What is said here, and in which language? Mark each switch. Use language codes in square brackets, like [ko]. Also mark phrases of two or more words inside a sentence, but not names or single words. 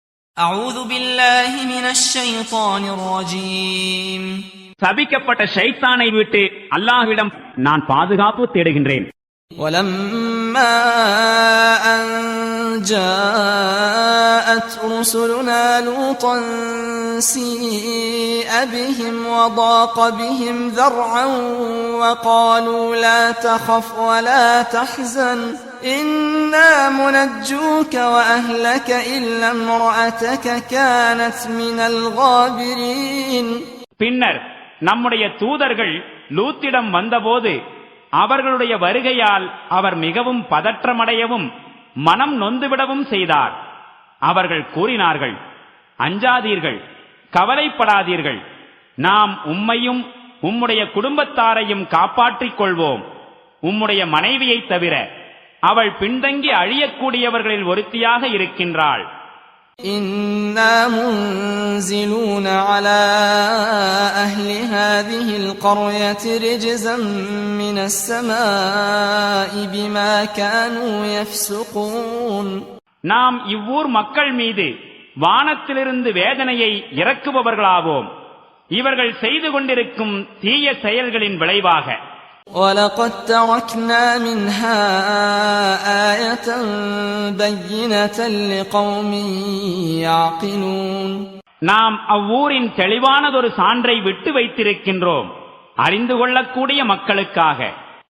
[ar] أعوذ بالله من الشيطان الرجيم [ta] சபிக்கப்பட்ட ஷைத்தானை விட்டு அல்லாஹ்விடம் நான் பாதுகாப்பு தேடுகின்றேன். [ar] ولما أن جاءت رسلنا لوطا سيء بهم وضاق بهم ذرعا وقالوا لا تخف ولا تحزن إنا منجوك وأهلك إلا امرأتك كانت من الغابرين. [ta] பின்னர் நம்முடைய தூதர்கள் லூத்திடம் வந்தபோது அவர்களுடைய வருகையால் அவர் மிகவும் பதற்றமடையவும் மனம் நொந்துவிடவும் செய்தார். அவர்கள் கூறினார்கள், அஞ்சாதீர்கள், கவலைப்படாதீர்கள், நாம் உம்மையும் உம்முடைய குடும்பத்தாரையும் காப்பாற்றிக் கொள்வோம். உம்முடைய மனைவியை தவிர அவள் பின்தங்கி அழியக்கூடியவர்களில் ஒருத்தியாக இருக்கின்றாள். [ar] إنا منزلون على أهل هذه القرية رجزا من السماء بما كانوا يفسقون. [ta] நாம் இவ்வூர் மக்கள் மீது வானத்திலிருந்து வேதனையை இறக்குபவர்களாவோம், இவர்கள் செய்து கொண்டிருக்கும் தீய செயல்களின் விளைவாக. [ar] وَلَقَدْ تَرَكْنَا مِنْهَا آيَةً بَيِّنَةً لِقَوْمٍ يَعْقِلُونَ. [ta] நாம் அவ்வூரின் தெளிவானதொரு சான்றை விட்டு வைத்திருக்கின்றோம், அறிந்து கொள்ளக்கூடிய மக்களுக்காக.